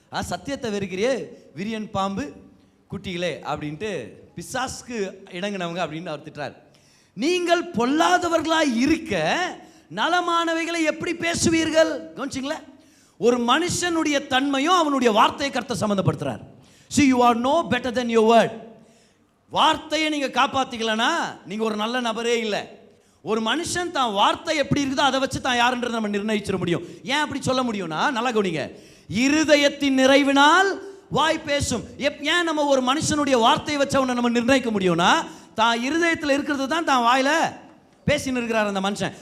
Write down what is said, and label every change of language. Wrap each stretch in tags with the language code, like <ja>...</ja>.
<ta>சத்தியத்தை வெறுக்கிறியே விரியன் பாம்பு குட்டிகளே அப்படின்ட்டு, பிசாசுக்கு இடங்கினவங்க அப்படின்னு அவர் திட்டுறார். நீங்கள் பொல்லாதவர்களாய் இருக்க நலமானவைகளை எப்படி பேசுவீர்கள்? கவனிச்சிங்களா? ஒரு மனுஷனுடைய தன்மையும் அவனுடைய வார்த்தையை கர்த்தர் சம்மந்தப்படுத்துறார்.</ta> <en>See, you are no better than your word.</en> <ta>வார்த்தையை நீங்க காப்பாத்திக்கலனா நீங்க ஒரு நல்ல நபரே இல்லை. ஒரு மனுஷன் தான் வார்த்தை எப்படி இருக்குதோ அதை வச்சு தான் யாருன்றதை நம்ம நிர்ணயிச்சிட முடியும். ஏன் அப்படி சொல்ல முடியும்னா, நல்லா கவனிங்க, இருதயத்தின் நிறைவினால் வாய் பேசும். ஏன் நம்ம ஒரு மனுஷனுடைய வார்த்தையை வச்சு அவனை நம்ம நிர்ணயிக்க முடியும்னா, தான் இருதயத்தில் இருக்கிறது தான் தான் வாயில பேசின்னு இருக்கிறார் அந்த மனுஷன்.</ta>